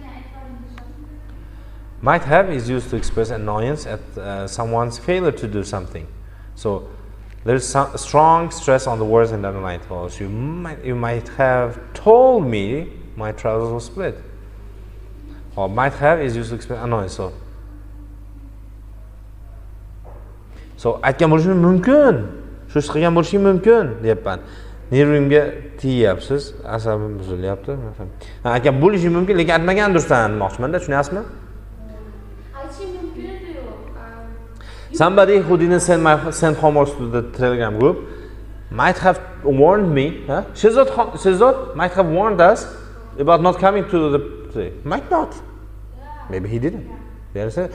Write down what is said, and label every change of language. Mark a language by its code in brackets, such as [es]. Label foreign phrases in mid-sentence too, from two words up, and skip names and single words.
[en] Might have is used to express annoyance at someone's failure to do something. So there's some strong stress on the words in the underline clause. You might have told me my trousers were split. Or might have is used to express annoyance. [uz] So aytgan bo'lishim mumkin. Shu ish qilgan bo'lishim mumkin deyapman. Nervimga tiyapsiz, asabim buzilyapti. Aka bo'lishi mumkin, lekin aytmagandirsan demoqchiman-da, tushunyapsizmi? [en] Somebody who didn't send homework to the Telegram group might have warned me. Shehzad might have warned us about not coming to the play. Might not. Maybe he didn't. You understand?